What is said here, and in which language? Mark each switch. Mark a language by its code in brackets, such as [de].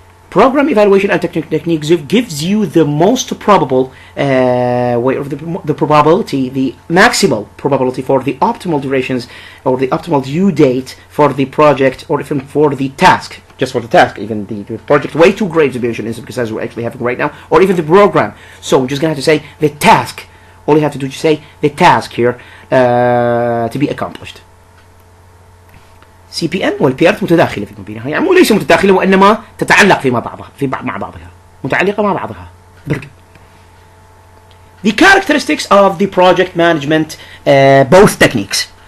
[en] Program evaluation and techniques gives you the most probable way of the probability, the maximal probability for the optimal durations or the optimal due date for the project or even for the task. Just for the task, even the project way too great to be mentioned because as we're actually having right now, or even the program. So we're just gonna have to say the task. All you have to do is say the task here to be accomplished. [ar] CPM والبيرت متداخلة في بينها، يعني مو ليس متداخلة وإنما تتعلق مع بعضها متعلقة مع بعضها. [en] The characteristics of the project management both techniques.